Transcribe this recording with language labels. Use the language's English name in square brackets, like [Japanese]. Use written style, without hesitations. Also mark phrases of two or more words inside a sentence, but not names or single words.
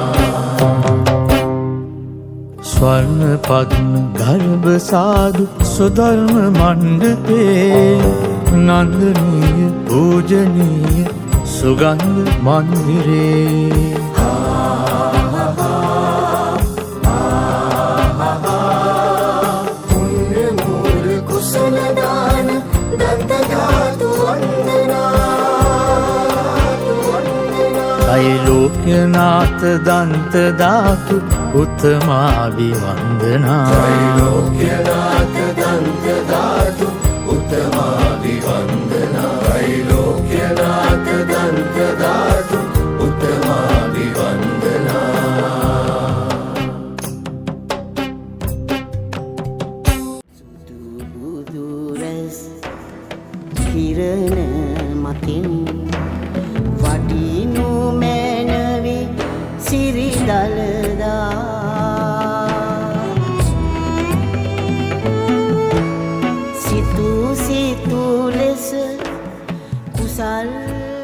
[Sinhala] ස්වර්ණ පද්ම ගර්භ සාදු සුධර්ම මණ්ඩපේ නන්දනීය පූජනීය සුගන්ධ මන්දිරේ පුණ්‍ය මූල කුසල දාන දන්තධාතු වන්දනා [Sanskrit] त्रैलोक्यनाथ दन्तदातु उत्तमाभिवन्दना त्रैलोक्यनाथ दन्तदातु उत्तमाभिवन्दना त्रैलोक्यनाथ दन्तदातु उत्तमाभिवन्दना [Sinhala] දුරස් කිරණ මතින් වඩිනු මැනවි සිරිදලදා සිතු සිතු ලෙස කුසල්